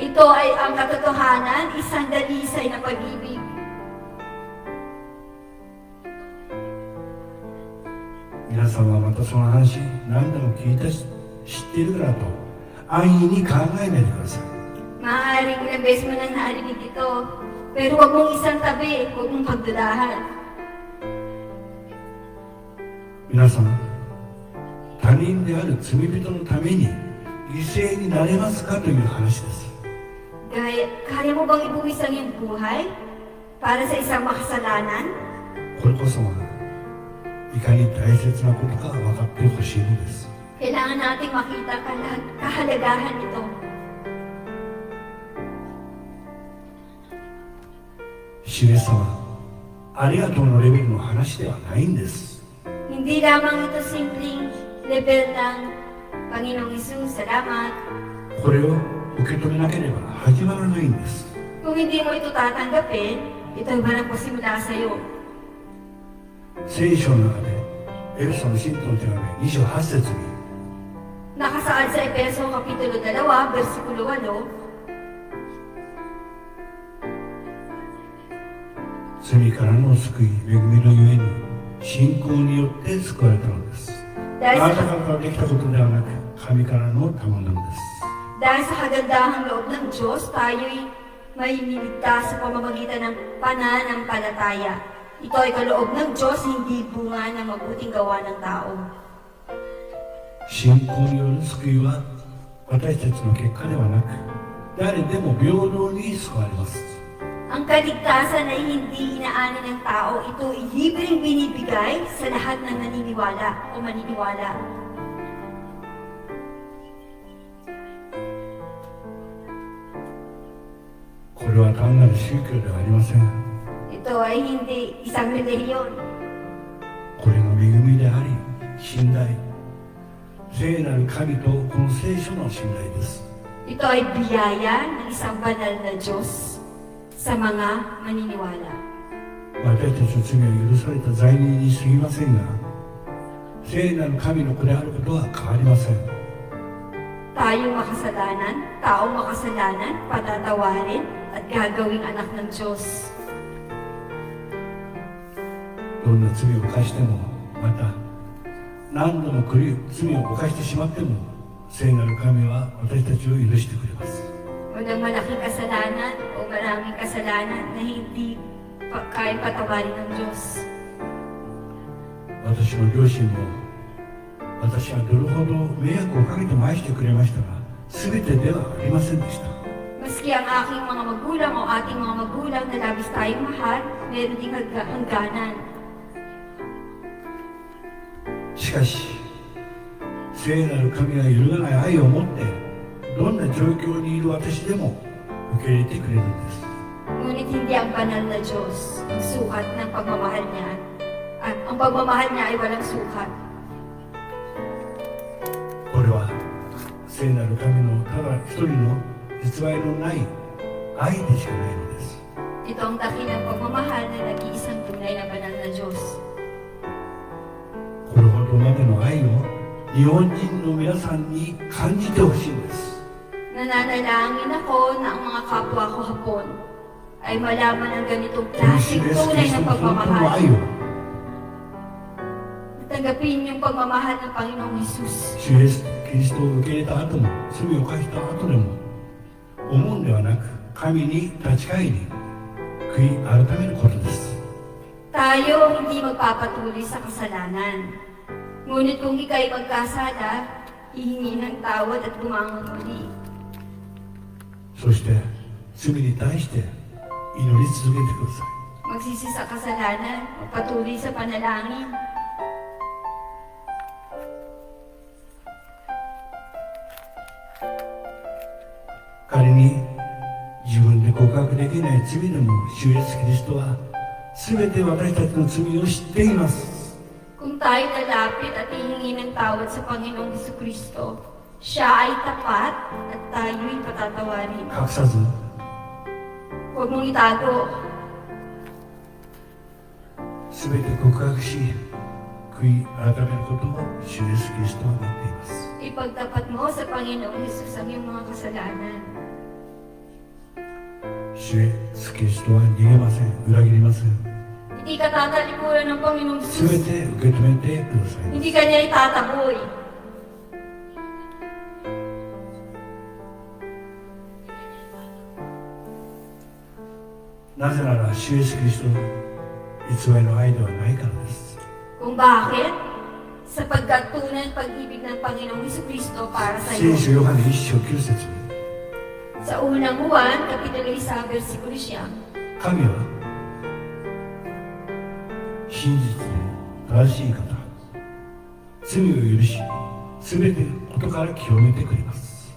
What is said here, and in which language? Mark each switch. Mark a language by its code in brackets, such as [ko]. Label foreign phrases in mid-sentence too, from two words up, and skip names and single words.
[tl] Ito ay ang katotohanan, isang dalisay na pag-ibig. [ja] 皆さんはまたその話何度も聞いたし知っているからと安易に考えないでください。 [tl] Maaaring ilang beses mo nang narinig ito, pero huwag mong isang tabi, huwag mong pagdudahan. [ja] 皆さん、他人である罪人のために犠牲になれますかという話です。 [tl] Kaya mo bang ibuwis ang iyong buhay para sa isang makasalanan? [ja] これこそがいかに大切なことか分かってほしいのです。 [tl] Kailangan nating makita kahalagahan ito. [ja] 主イエス様、ありがとうのレベルの話ではないんです。 [tl] Hindi lamang ito simpleng level ng Panginoong Hesus, salamat. [ja] これを受け止めなければ始まらないんです。 [tl] Kung hindi mo ito tatanggapin, ito ay walang pasimula sa iyo. [ja] 聖書の中でエペソの信徒の手紙2章8節に [tl] Nakasaad sa Epeso Kapitulo 2, versikulo 8, [ja] 罪からの救い、恵みのゆえに信仰によって救われたのです。あ [tl] dahil [ja] なた [tl] sa, [ja] からできたことではなく神からの賜物です。 [tl] dahil sa kagandahang loob ng Diyos, tayo'y may niligtas sa pamamagitan ng pananampalataya. Ito ay kaloob ng Diyos, hindi bunga ng mabuting gawa ng tao. [ja] 信仰による救いは私たちの結果ではなく誰でも平等に救われます。 [tl] Ang kaligtasan ay hindi inaani ng tao, ito ay libreng binibigay sa lahat ng naniniwala o maniniwala. [ja] これは単なる宗教ではありません。 [tl] Ito ay hindi isang relihiyon. [ja] これが恵みであり信頼、聖なる神とこの聖書の信頼です。 [tl] Ito ay biyaya ng isang banal na Diyos sa mga maniniwala. [ja] 私たちの罪は許された罪人に過ぎませんが聖なる神の子であることは変わりません。 [tl] Tayong makasalanan, taong makasalanan, patatawarin at gagawing anak ng Diyos. [ja] どんな罪を犯してもまた何度も罪を犯してしまっても聖なる神は私たちを許してくれます。 [tl] Walang malaking kasalanan o maraming kasalanan na hindi kayang patawarin ng Diyos. [ja] 私の両親も私はどれほど迷惑をかけても愛してくれましたが全てではありませんでした。 [tl] Maski ang aking mga magulang o ating mga magulang na labis tayong mahal, meron ding hangganan. [ja] しかし聖なる神が揺るがない愛を持ってどんな状況にいる私でも受け入れてくれるんです。 [tl] Ngunit hindi ang banal na Diyos ang sukat ng pagmamahal niya. At ang pagmamahal niya ay walang sukat. [ja] これは聖なる神のただ一人の偽りのない愛でしかないのです。 [tl] Ito ang dakilang pagmamahal na nag-iisang tunay na banal na Diyos. [ja] これほどまでの愛を日本人の皆さんに感じてほしいんです。 [tl] Nananalangin ako na ang mga kapwa ko Hapon ay malaman ang ganitong [ja] この主 [tl] klaseng [ja] イエスキ [tl] tunay [ja] リス [tl] na [ja] トの本当の [tl] pagmamahal. [ja] 愛を [tl] Tanggapin yung pagmamahal ng Panginoong Hesus. [ja] 主イエスキリストを受け入れた後も罪を犯した後でも思うんではなく神に立ち返り悔い改めることです。 [tl] Tayo hindi magpapatuloy sa kasalanan. Ngunit kung ika'y magkasala, hihingi ng tawad at bumangon muli. [ja] そして罪に対して祈り続けてください。 [tl] Magsisi sa kasalanan, magpatuloy sa panalangin. [ja] 仮に自分で告白できない罪でも主イエスキリストは全て私たちの罪を知っています。 [tl] Kung tayo lalapit at hihingi ng tawad sa Panginoong Jesucristo, siya ay tapat at tayo'y patatawarin. [ja] 隠さず [tl] Huwag mong itago. [ja] 全て告白し悔い改めることを主イエスキリストは待っています。 [tl] Ipagtapat mo sa Panginoong Jesus ang iyong mga kasalanan. [ja] 主イエスキリストは逃げません。裏切りません。 [tl] Hindi ka tatalikuran ng Panginoong [ja] すべ [tl] Jesus. [ja] て受け止めてください。 [tl] Hindi ka niya itataboy. [ja] なぜなら主イエスキリスト偽りの愛ではないからです。 [tl] Kung bakit? Sapagkat tunay ang pag-ibig ng Panginoong Jesucristo para sa [ja] 聖 [tl] iyo. [ja] 書ヨハネ1章9節に [tl] Sa unang Juan, Kapitulo 1, versikulo 9. [ja] 神は真実の正しい方、罪を許し、すべてことから清めてくれます。